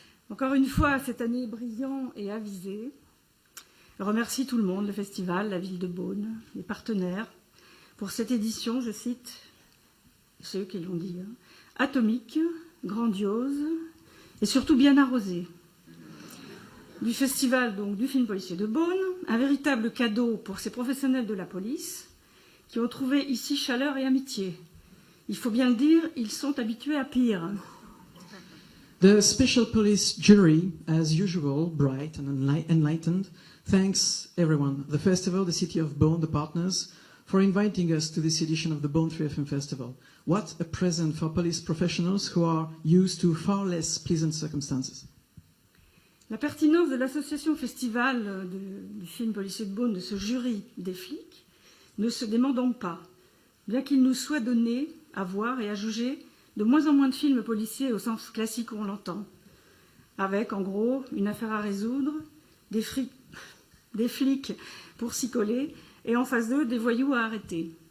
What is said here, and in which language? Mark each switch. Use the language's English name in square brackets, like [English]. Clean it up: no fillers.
[French] Encore une fois, cette année brillant et avisé. Je remercie tout le monde, le festival, la ville de Beaune, les partenaires, pour cette édition, je cite, ceux qui l'ont dit, hein, atomique, grandiose et surtout bien arrosée. Du festival donc du film policier de Beaune, un véritable cadeau pour ces professionnels de la police qui ont trouvé ici chaleur et amitié. Il faut bien le dire, ils sont habitués à pire. [English] The Special Police Jury, as usual, bright and enlightened, thanks everyone, the festival, the city of Beaune, the partners, for inviting us to this edition of the Beaune Free FM Festival. What a present for police professionals who are used to far less pleasant circumstances. [French] La pertinence de l'association festival du film policier de Beaune, de ce jury des flics, ne se dément donc pas, bien qu'il nous soit donné à voir et à juger de moins en moins de films policiers au sens classique où on l'entend, avec en gros une affaire à résoudre, des flics pour s'y coller, et en face d'eux des voyous à arrêter.